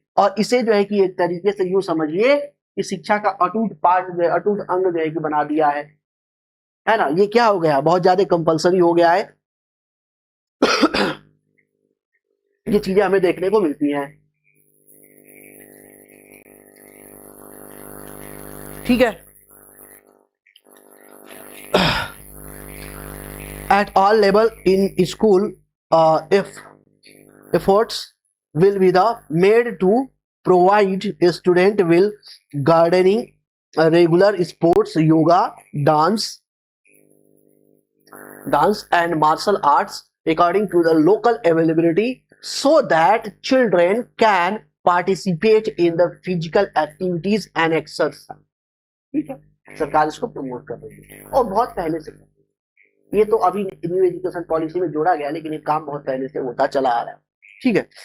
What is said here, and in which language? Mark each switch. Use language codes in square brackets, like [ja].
[hi] और इसे जो है कि एक तरीके से यूं समझिए कि शिक्षा का अटूट पार्ट जो है, अटूट अंग जो है कि बना दिया है ना। ये क्या हो गया, बहुत ज्यादा कंपलसरी हो गया है। ये चीजें हमें देखने को मिलती हैं, ठीक है। [en] At all level in school, if efforts will be the made to provide a student will gardening, regular sports, yoga, dance and martial arts according to the local availability, so that children can participate in the physical activities and exercise। [hi] ठीक है, सरकार इसको promote कर रही है और बहुत पहले से। ये तो अभी न्यू एजुकेशन पॉलिसी में जोड़ा गया, लेकिन ये काम बहुत पहले से होता चला आ रहा है, ठीक है।